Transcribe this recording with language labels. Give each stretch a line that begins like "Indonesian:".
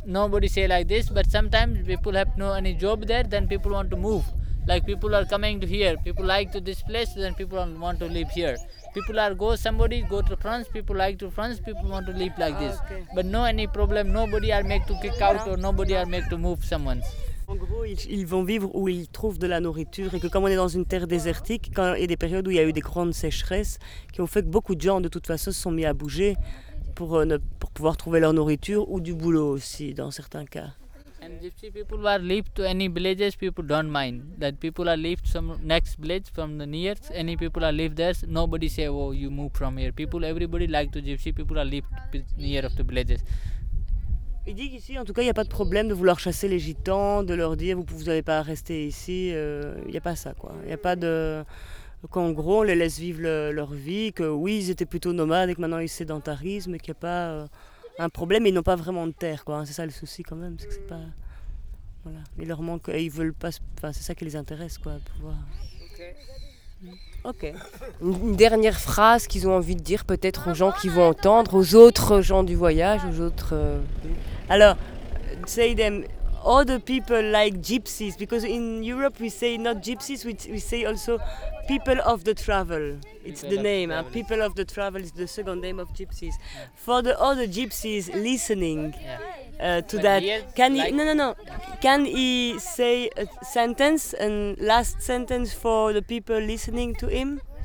English: Nobody say like this, but sometimes people have no any job there, then people want to move. Like people are coming to here, people like to this place, then people want to live here. People are go to France, people like to France, people want to live like this. Okay. But no any problem, nobody are make to kick out or nobody are make to move someone.
French: En gros, ils vont vivre où ils trouvent de la nourriture et que comme on est dans une terre désertique, quand il y a des périodes où il y a eu des grandes sécheresses qui ont fait que beaucoup de gens, de toute façon, se sont mis à bouger pour pouvoir trouver leur nourriture ou du boulot aussi, dans certains cas.
English: And gypsy people who are live to any villages, people don't mind. That people are live to some next village from the near, any people are live there, nobody say, oh, you move from here. People, everybody like to gypsy, people are live near of the villages.
French: Il dit qu'ici, en tout cas, il n'y a pas de problème de vouloir chasser les gitans, de leur dire « vous n'allez pas rester ici ». Il n'y a pas ça, quoi. Il n'y a pas de... qu'en gros, on les laisse vivre leur vie, que oui, ils étaient plutôt nomades et que maintenant, ils sédentarisent, mais qu'il n'y a pas un problème. Ils n'ont pas vraiment de terre, quoi. C'est ça le souci, quand même. C'est que c'est pas... voilà. Il leur manque... et ils veulent pas... enfin, c'est ça qui les intéresse, quoi, pouvoir...
English: Okay.
French: Une dernière phrase qu'ils ont envie de dire peut-être aux gens qui vont entendre, aux autres gens du voyage, aux autres...
English: Alors, say them, all the people like gypsies, because in Europe we say not gypsies, we say also people of the travel. It's the name, people of the travel is the second name of gypsies. For the other gypsies listening to that, can he say a sentence, and last sentence for the people listening to him?